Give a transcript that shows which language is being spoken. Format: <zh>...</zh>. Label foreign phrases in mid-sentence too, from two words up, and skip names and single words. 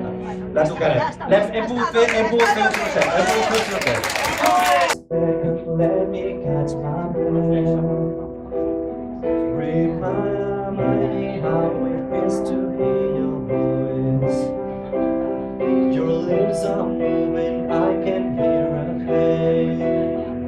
<ca>La tocarem. Hem pogut fer un trosset, hem pogut fer un trosset.</ca> <en>Let me catch my breath. Remind me how it is to hear your voice. Your lips are moving, I can hear a pain.</en>